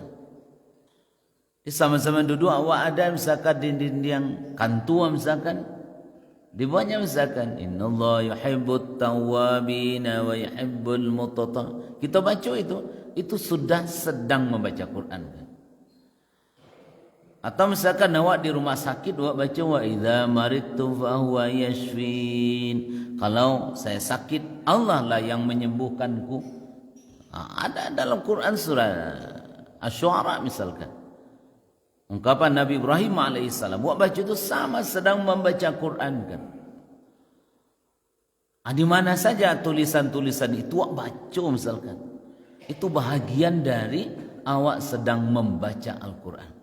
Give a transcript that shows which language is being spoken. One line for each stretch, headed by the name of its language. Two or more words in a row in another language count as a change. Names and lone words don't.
Indonesian: Di sama-sama duduk awak ada misalkan dinding yang kantua misalkan, di bawahnya misalkan
Arabic: إن الله يحب التوابين ويحب المتطهرين,
Indonesian: kita baca itu sudah sedang membaca Quran kan? Atau misalkan awak di rumah sakit, awak baca
Arabic: وإذا مرضت فهو يشفين,
Indonesian: kalau saya sakit Allah lah yang menyembuhkanku. Ada dalam Quran surah Asy-Syu'ara misalkan, ungkapan Nabi Ibrahim alaihissalam, awak baca itu sama sedang membaca Quran kan? Di mana saja tulisan-tulisan itu awak baca misalkan, itu bahagian dari awak sedang membaca Al-Quran.